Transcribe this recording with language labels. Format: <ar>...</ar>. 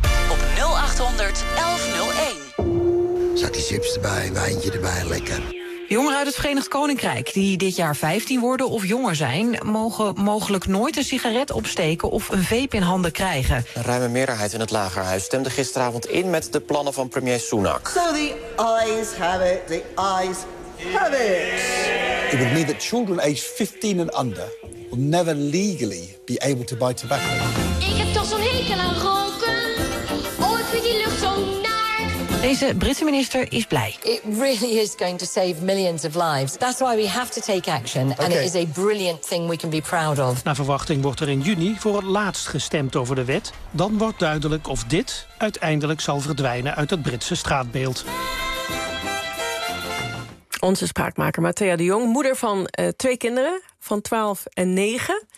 <nl>op 0800 1101. Zat die chips erbij, wijntje erbij, lekker. Jongeren uit het Verenigd Koninkrijk die dit jaar 15 worden of jonger zijn, mogen mogelijk nooit een sigaret opsteken of een vape in handen krijgen. Een ruime meerderheid in het Lagerhuis stemde gisteravond in met de plannen van premier Sunak.</nl> <en>So the eyes have it, the eyes have it. It would mean that children aged 15 and under will never legally be able to buy tobacco.</en> <nl>Ik heb toch zo'n hekel aan roken. Ooit vind die lucht zo. Deze Britse minister is blij.</nl> <en>It really is going to save millions of lives. That's why we have to take action. Okay. And it is a brilliant thing we can be proud of.</en> <nl>Naar verwachting wordt er in juni voor het laatst gestemd over de wet. Dan wordt duidelijk of dit uiteindelijk zal verdwijnen uit het Britse straatbeeld. Onze spraakmaker Mathéa de Jong, moeder van 2 kinderen van 12 en 9.</nl>